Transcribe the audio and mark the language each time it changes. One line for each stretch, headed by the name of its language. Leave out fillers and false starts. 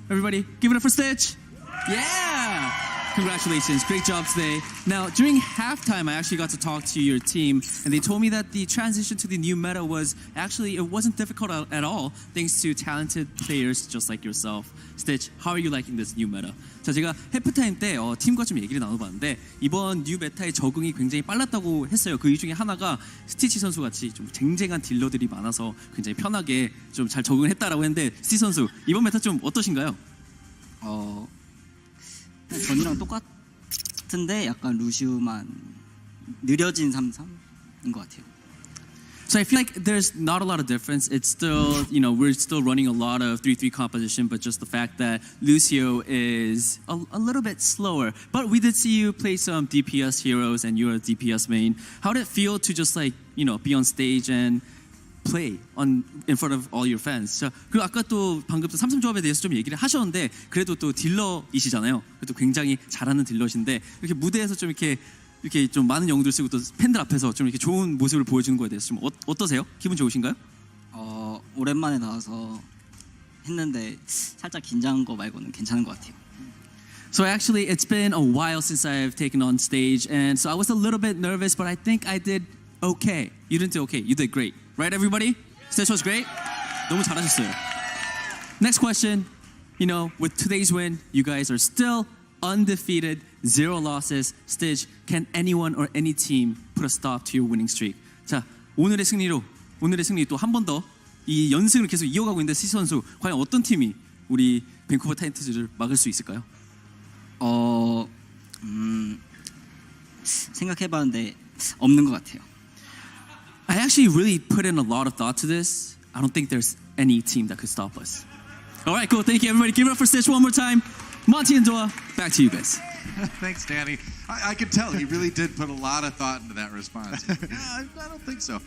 English: Everybody, give it up for Stitch. Yeah! Congratulations. Great job today. Now, during halftime, I actually got to talk to your team, and they told me that the transition to the new meta was actually, it wasn't difficult at all, thanks to talented players just like yourself. Stitch, how are you liking this new meta?
Korean: 자, 제가 해프타임 때 팀과 좀 얘기를 나눠봤는데 이번 뉴 메타의 적응이 굉장히 빨랐다고 했어요. 그 중에 하나가 스티치 선수 같이 좀 쟁쟁한 딜러들이 많아서 굉장히 편하게 좀 잘 적응했다라고 했는데 스티치 선수, 이번 메타 좀 어떠신가요? 전이랑 똑같은데 약간 루시우만 느려진 3-3인 것 같아요.
English: So I feel like there's not a lot of difference. It's still, we're still running a lot of 3-3 composition, but just the fact that Lucio is a little bit slower. But we did see you play some DPS heroes, and you're a DPS main. How did it feel to just be on stage and play in front of all your fans?
Korean: 자, 그리고 아까 또 방금 3-3 조합에 대해서 좀 얘기를 하셨는데 그래도 또 딜러이시잖아요. 그래도 굉장히 잘하는 딜러신데 이렇게 무대에서 좀 이렇게 좀 많은 영웅들 쓰고 또 팬들 앞에서 좀 이렇게 좋은 모습을 보여주는 거에 대해서 좀 어떠세요? 기분 좋으신가요? 오랜만에 나와서 했는데 살짝 긴장한 거 말고는 괜찮은 것 같아요.
English: So actually, it's been a while since I've taken on stage, and so I was a little bit nervous, but I think I did okay. You didn't do okay. You did great. Right, everybody? Stitch was great?
Korean: 너무 잘하셨어요.
English: Next question. With today's win, you guys are still undefeated, 0 losses. Stitch, can anyone or any team put a stop to your winning streak?
Korean: 자, 오늘의 승리 또 한 번 더 이 연승을 계속 이어가고 있는데 스티치 선수, 과연 어떤 팀이 우리 밴쿠버 타이탄즈를 막을 수 있을까요? 생각해봤는데 없는 것 같아요.
English: I actually really put in a lot of thought to this. I don't think there's any team that could stop us. All right, cool. Thank you, everybody. Give it up for Stitch one more time. Monty and Doa, back to you guys. Thanks, Danny. I could tell he really did put a lot of thought into that response. I don't think so.